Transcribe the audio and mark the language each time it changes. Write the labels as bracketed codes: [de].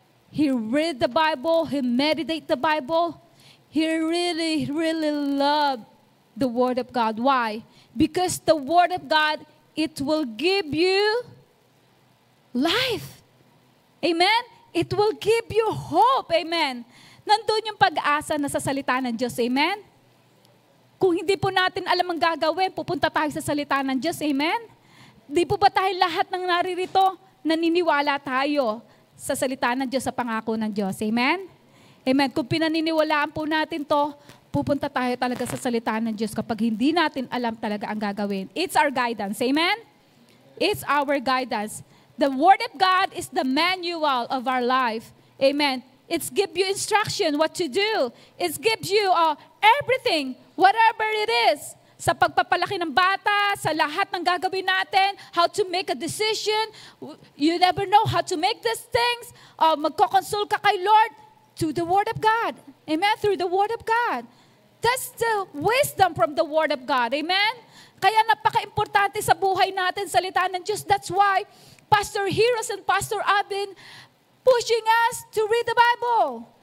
[en] He read the Bible, he meditates the Bible. He really, really loved the Word of God. Why? Because the Word of God, it will give you life. Amen? It will give you hope. Amen? [tl] nandun yung pag-asa na sa salita ng Diyos. Amen? Kung hindi po natin alam ang gagawin, pupunta tayo sa salita ng Diyos. Amen? Di po ba tayo lahat ng naririto, naniniwala tayo sa salita ng Diyos, sa pangako ng Diyos? Amen? Amen. Kung pinaniniwalaan po natin to, pupunta tayo talaga sa salita ng Diyos kapag hindi natin alam talaga ang gagawin. [en] It's our guidance. Amen? It's our guidance. The Word of God is the manual of our life. Amen. It gives you instruction what to do. It gives you everything, whatever it is. [tl] Sa pagpapalaki ng bata, sa lahat ng gagawin natin, [en] how to make a decision. You never know how to make these things. [tl] Magko-consult ka kay Lord [en] to the Word of God. Amen? Through the Word of God. That's the wisdom from the Word of God. Amen? [tl] Kaya napaka-importante sa buhay natin, salita ng Diyos. [en] That's why Pastor Heroes and Pastor Abin pushing us to read the Bible.